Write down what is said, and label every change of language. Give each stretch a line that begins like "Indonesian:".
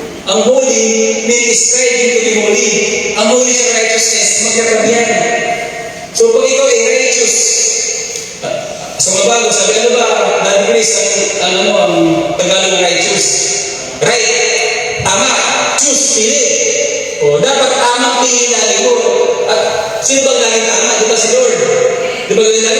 English: Ang holy means striving to be holy.
Filipino: Ang holy sa righteousness, magkatabihan. So pag ikaw ay righteous, sa mga bago, sabi ano ba, Daddy Chris, ang Tagalog ng righteous? Right. Tama. Choose. Pili. Dapat tamang pili lagi mo. At sino bang laging tama? Di ba si Lord? Di ba ganyan lagi?